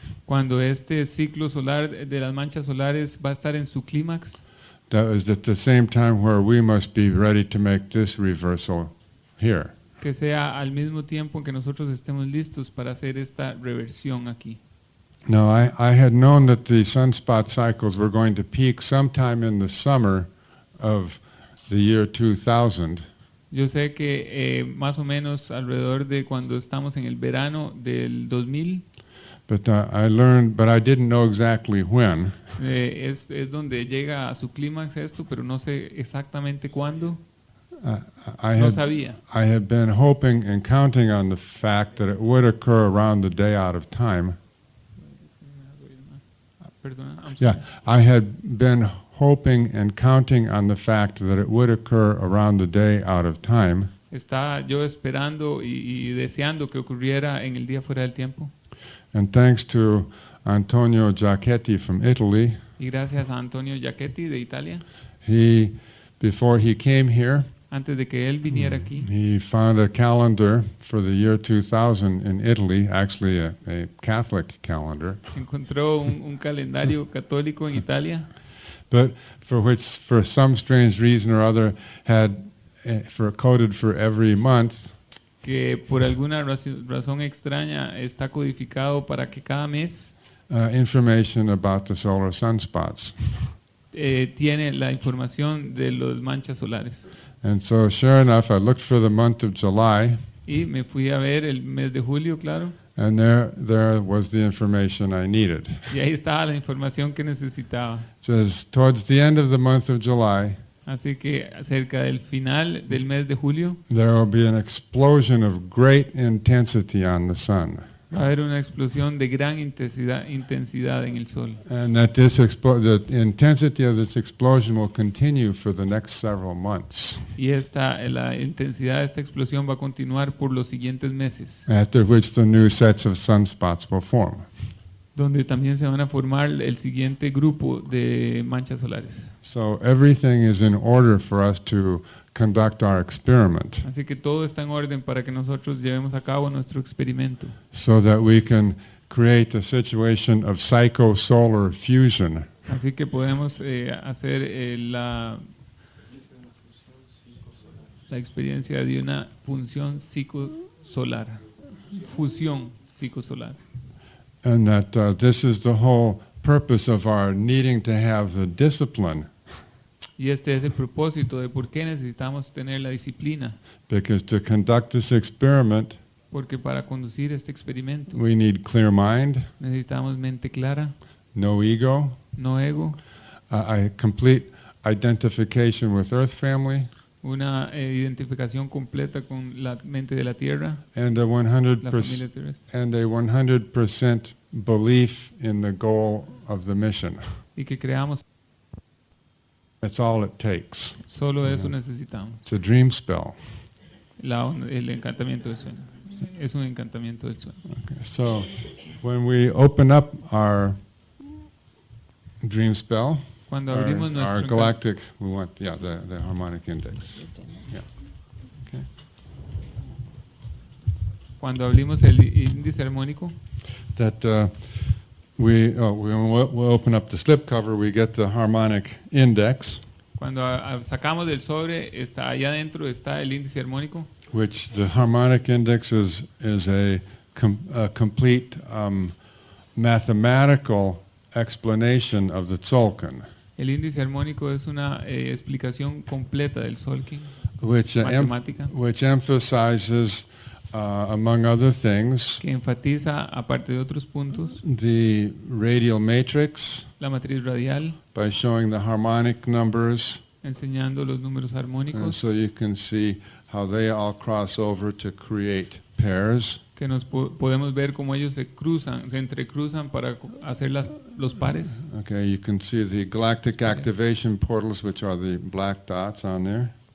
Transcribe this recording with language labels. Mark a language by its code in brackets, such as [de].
[es] cuando este ciclo solar de las manchas solares va a estar en su clímax, [en] that is at the same time where we must be ready to make this reversal here. [es] que sea al mismo tiempo en que nosotros estemos listos para hacer esta reversión aquí. [en] Now, I had known that the sunspot cycles were going to peak sometime in the summer of the year 2000, [es] Yo sé que más o menos alrededor de cuando estamos en el verano del 2000, [en] But I learned, but I didn't know exactly when. [es] Es donde llega a su clímax esto, pero no sé exactamente cuándo. [en] I [es] No [en] had [es] sabía. [en] I had been hoping and counting on the fact that it would occur around the day out of time. [es] Perdona, [en] I'm sorry. Yeah, I had been hoping and counting on the fact that it would occur around the day out of time. [es] Estaba yo esperando y deseando que ocurriera en el día fuera del tiempo. [en] And thanks to Antonio Giachetti from Italy, [es] Y gracias a Antonio Giachetti de Italia, [en] before he came here, [es] antes de que él viniera aquí, [en] he found a calendar for the year 2000 in Italy, actually a Catholic calendar, [es] encontró un calendario católico en Italia, [en] but for which, for some strange reason or other, had coded for every month [es] que por alguna razón extraña está codificado para que cada mes [en] information about the solar sunspots. [es] tiene la información de las manchas solares. [en] And so, sure enough, I looked for the month of July, [es] Y me fui a ver el mes de julio, claro, [en] and there was the information I needed. [es] y ahí estaba la información que necesitaba. [en] It says, towards the end of the month of July, [es] Así que cerca del final del mes de julio [en] there will be an explosion of great intensity on the sun. [es] va a haber una explosión de gran intensidad en el sol. [en] And that the intensity of this explosion will continue for the next several months, [es] Y la intensidad de esta explosión va a continuar por los siguientes meses, [en] after which the new sets of sunspots will form. [es] donde también se van a formar el siguiente grupo de manchas solares. [en] So everything is in order for us to conduct our experiment, [es] Así que todo está en orden para que nosotros llevemos a cabo nuestro experimento, [en] so that we can create a situation of psycho-solar fusion. [es] así que podemos hacer la experiencia de una función psicosolar, fusión psicosolar. [en] And that this is the whole purpose of our needing to have the discipline, [es] Y este es el propósito de por qué necesitamos tener la disciplina, [en] because to conduct this experiment, [es] porque para conducir este experimento [en] we need clear mind, [es] necesitamos mente clara, [en] no ego, [es] no ego, [en] a complete identification with Earth family, [es] una identificación completa con la mente de la tierra, [en] and a [es] la familia [en] 100% [es] terrestre, [en] and a 100% belief in the goal of the mission. [es] y que creamos. [en] That's all it takes. [es] Solo eso necesitamos. [en] It's a dream spell. [es] El encantamiento del sueño. Es un encantamiento del sueño. [en] Okay, so when we open up our dream spell, [es] Cuando [en] our, [es] abrimos [en] our [es] nuestro [en] galactic, we want, the harmonic index. Yeah. Okay. [es] Cuando abrimos el índice armónico, [en] That we'll open up the slipcover, we get the harmonic index, [es] cuando sacamos del sobre, está allá adentro está el índice armónico, [en] which the harmonic index is a complete mathematical explanation of the Tzolk'in, [es] el índice armónico es una explicación completa del Tzolk'in, [en] which [es] matemática, [en] which emphasizes, among other things, [es] que enfatiza, aparte de otros puntos, [en] the radial matrix [es] la matriz radial, [en] by showing the harmonic numbers, [es] enseñando los números [en] and [es] armónicos, [en] so you can see how they all cross over to create pairs. [es] que podemos ver cómo ellos se entrecruzan para hacer los pares. [en] Okay, you can see the galactic activation portals, which are the black dots on there.